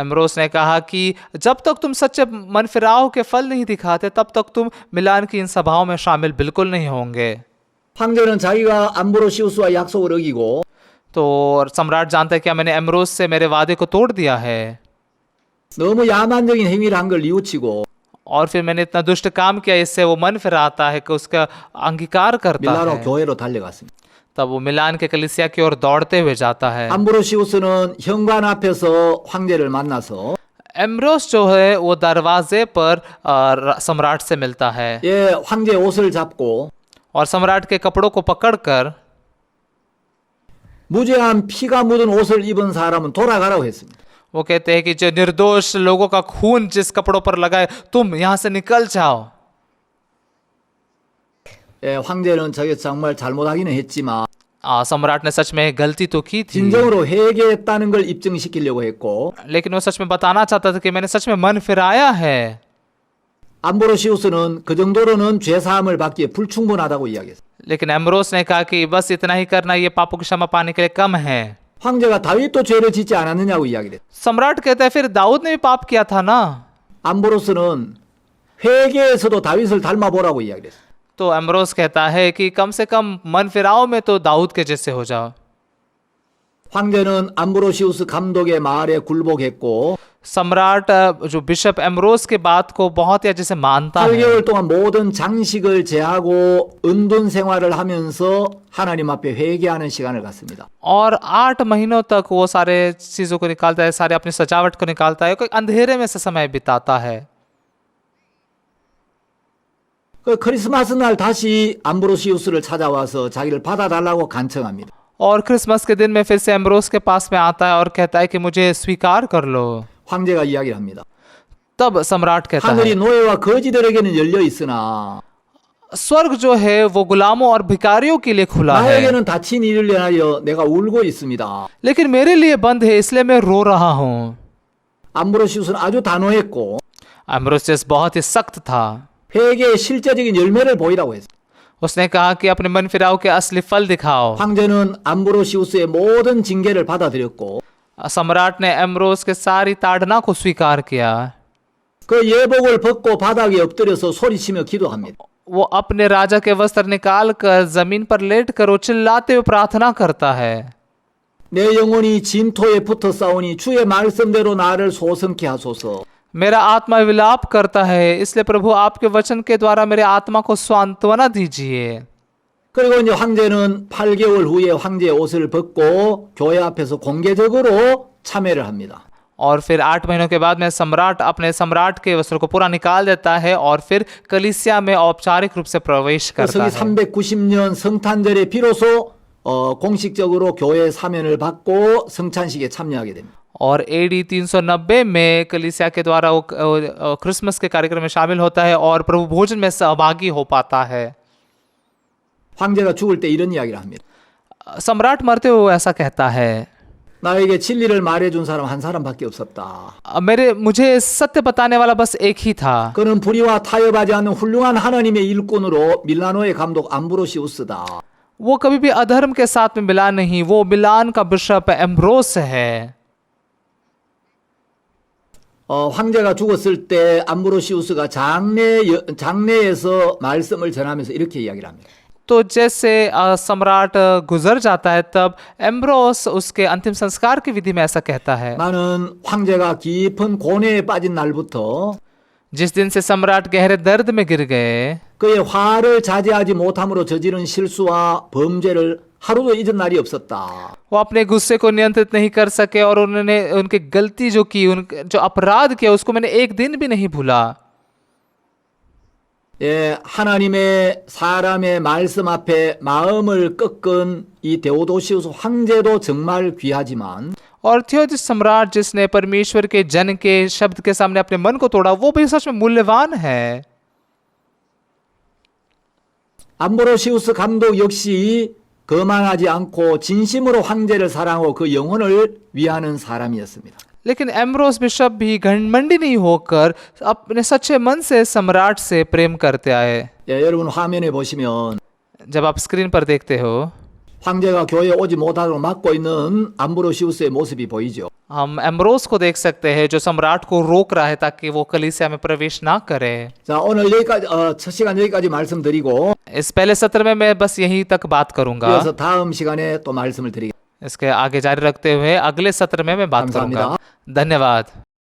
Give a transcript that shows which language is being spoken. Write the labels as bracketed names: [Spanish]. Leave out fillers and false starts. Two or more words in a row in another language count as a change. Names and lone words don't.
[Hindi] एम्ब्रोस ने कहा कि जब तक तुम सच्चे मन फिराव के फल नहीं दिखाते तब तक तुम मिलान की इन सभाओं में शामिल बिल्कुल नहीं होंगे। [Korean] 황제는 자기가 암브로시우스와 약속을 어기고 [Hindi] तो सम्राट जानता है कि मैंने एम्ब्रोस से मेरे वादे को तोड़ दिया है [Korean] 너무 야만적인 행위를 한 걸 뉘우치고 [Hindi] और फिर मैंने इतना दुष्ट काम किया, इससे वो मन फिराता है कि उसका अंगीकार करता [Korean] 밀라노 [Hindi] है। [Korean] 교회로 달려갔습니다. [Hindi] तब वो मिलान के कलीसिया की ओर दौड़ते हुए जाता है। [Korean] 암브로시우스는 현관 앞에서 황제를 만나서 [Hindi] एम्ब्रोस जो है वो दरवाजे पर सम्राट से मिलता है [Korean] 예, 황제 옷을 잡고 [Hindi] और सम्राट के कपड़ों को पकड़कर [Korean] 무죄한 피가 묻은 옷을 입은 사람은 돌아가라고 했습니다. [Hindi] वो कहते हैं कि जो निर्दोष लोगों का खून जिस कपड़ों पर लगा है तुम यहाँ से निकल जाओ। [Korean] 예, 황제는 저게 정말 잘못하기는 했지만 [Hindi] सम्राट ने सच में गलती तो की थी, [Korean] 진정으로 회개했다는 걸 입증시키려고 했고 [Hindi] लेकिन वो सच में बताना चाहता था कि मैंने सच में मन फिराया है। [Korean] 암브로시우스는 그 정도로는 죄 사함을 받기에 불충분하다고 이야기했어요. [Hindi] लेकिन एम्ब्रोस ने कहा कि बस इतना ही करना ये पापों की क्षमा पाने के लिए कम है। [Korean] 황제가 다윗도 죄를 짓지 않았느냐고 이야기를 했어요. [Hindi] सम्राट कहता है फिर दाऊद ने भी पाप किया था ना। [Korean] 암브로스는 회개에서도 다윗을 닮아보라고 이야기를 했어요. [Hindi] तो एम्ब्रोस कहता है कि कम से कम मन फिराओ में तो दाऊद के जैसे हो जाओ। [Korean] 황제는 암브로시우스 감독의 말에 굴복했고 [Hindi] सम्राट जो बिशप एम्ब्रोस के बात को बहुत ही अच्छे से मानता है [Korean] 8개월 동안 모든 장식을 제하고 은둔 생활을 하면서 하나님 앞에 회개하는 시간을 갖습니다. [Hindi] और 8 महीनों तक वो सारे चीजों को निकालता है, सारे अपनी सजावट को निकालता है, कोई अंधेरे में से समय बिताता है। [Korean] 그 크리스마스 날 다시 암브로시우스를 찾아와서 자기를 받아달라고 간청합니다. [Hindi] और क्रिसमस के दिन में फिर से एम्ब्रोस के पास में आता है और कहता है कि मुझे स्वीकार कर लो। [Korean] 황제가 이야기를 합니다. [Hindi] तब सम्राट कहता [Korean] 하늘이 [Hindi] है [Korean] 노예와 거지들에게는 열려 있으나 [Hindi] स्वर्ग जो है वो गुलामों और भिखारियों के लिए खुला है, [Korean] 나에게는 닫힌 일을 위하여 내가 울고 있습니다. [Hindi] लेकिन मेरे लिए बंद है, इसलिए मैं रो रहा हूँ। [Korean] 암브로시우스는 아주 단호했고 [Hindi] एम्ब्रोसियस बहुत ही सख्त था। [Korean] 회개의 실제적인 열매를 보이라고 했어요. [Hindi] उसने कहा कि अपने मन फिराव के असली फल दिखाओ। [Korean] 황제는 암브로시우스의 모든 징계를 받아들였고 [Hindi] सम्राट ने एम्ब्रोस के सारी ताड़ना को स्वीकार किया। [Korean] 그 예복을 벗고 바닥에 엎드려서 소리치며 기도합니다. [Hindi] वो अपने राजा के वस्त्र निकाल कर जमीन पर लेट कर वो चिल्लाते हुए प्रार्थना करता है। [Korean] 내 영혼이 진토에 붙어 싸우니 주의 말씀대로 나를 소성케 하소서. [Hindi] मेरा आत्मा विलाप करता है, इसलिए प्रभु आपके वचन के द्वारा मेरे आत्मा को सांत्वना दीजिए। [Korean] 그리고 이제 황제는 8개월 후에 황제의 옷을 벗고 교회 앞에서 공개적으로 참회를 합니다. [Hindi] और फिर 8 महीनों के बाद में सम्राट अपने सम्राट के वस्त्र को पूरा निकाल देता है और फिर कलीसिया में औपचारिक रूप से प्रवेश करता [Korean] 성이 [Hindi] है। [Korean] 390년 성탄절에 비로소 공식적으로 교회 사면을 받고 성찬식에 참여하게 됩니다. [Hindi] और AD 390 में कलीसिया के द्वारा वो क्रिसमस के कार्यक्रम में शामिल होता है और प्रभु भोजन में सहभागी हो पाता है। [Korean] 황제가 죽을 때 이런 이야기를 합니다. [Hindi] सम्राट मरते हुए ऐसा कहता है, [Korean] 나에게 진리를 말해준 사람 한 사람밖에 없었다. [Hindi] मुझे सत्य बताने वाला बस एक ही था। [Korean] 그는 불의와 타협하지 않는 훌륭한 하나님의 일꾼으로 밀라노의 감독 암브로시우스다. [Hindi] वो कभी भी अधर्म के साथ में मिला नहीं, वो मिलान का बिशप एम्ब्रोस है। [Korean] 황제가 죽었을 때 암브로시우스가 장례에서 말씀을 전하면서 이렇게 이야기를 합니다. [Hindi] तो जैसे सम्राट गुजर जाता है तब एम्ब्रोस उसके अंतिम संस्कार की विधि में ऐसा कहता है, [Korean] 나는 황제가 깊은 고뇌에 빠진 날부터 [Hindi] जिस दिन से सम्राट गहरे दर्द में गिर गए, [Korean] 그의 화를 자제하지 못함으로 저지른 실수와 범죄를 하루도 잊은 날이 없었다. [Hindi] वो अपने गुस्से को नियंत्रित नहीं कर सके और उन्होंने उनकी गलती जो की, जो अपराध किया उसको मैंने एक दिन भी नहीं भूला। [Korean] 예, 하나님의 사람의 말씀 앞에 마음을 꺾은 이 데오도시우스 황제도 정말 귀하지만 [Hindi] और थियोदिस सम्राट जिसने परमेश्वर के जन के शब्द के सामने अपने मन को तोड़ा, वो भी सच में मूल्यवान है। [Korean] 암브로시우스 감독 역시 거만하지 않고 진심으로 황제를 사랑하고 그 영혼을 위하는 사람이었습니다. [Hindi] लेकिन एम्ब्रोस बिशप भी घमंडी नहीं होकर अपने सच्चे मन से सम्राट से प्रेम करते आए। [Korean] 예, 여러분 화면에 보시면 [Hindi] जब आप स्क्रीन पर देखते हो, [Korean] 황제가 교회에 오지 못하도록 막고 있는 암브로시우스의 모습이 보이죠. [Hindi] हम एम्ब्रोस को देख सकते हैं जो सम्राट को रोक रहा है ताकि वो कलीसिया में प्रवेश ना करे। [Korean] 자, 오늘 여기까지 첫 시간 여기까지 말씀드리고 [Hindi] इस पहले सत्र में मैं बस यहीं तक बात करूंगा। [Korean] 그래서 다음 시간에 또 말씀을 드리겠습니다. [Hindi] इसके आगे जारी रखते हुए अगले सत्र में मैं बात [Korean] 감사합니다. [Hindi] करूंगा। धन्यवाद।